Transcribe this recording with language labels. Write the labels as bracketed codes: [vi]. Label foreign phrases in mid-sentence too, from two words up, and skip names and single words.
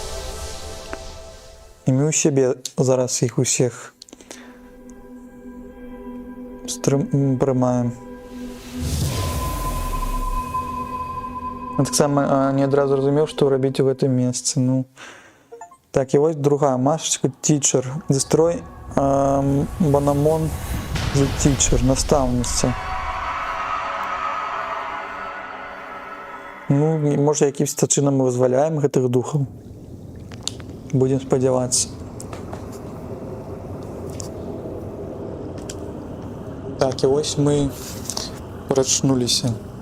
[be] І мы ў сябе зараз іх усіх прымаем. Я таксама не адразу разумеў, што рабіць у гэтым месцы. Ну, так, і вось другая машачка, teacher. [en] Destroy Банамон the teacher, [be] настаўніца. Ну, можа, якімсь-то чынам мы вызваляем гэтых духаў. Будем спадзявацца. Так, і вось мы прачнуліся.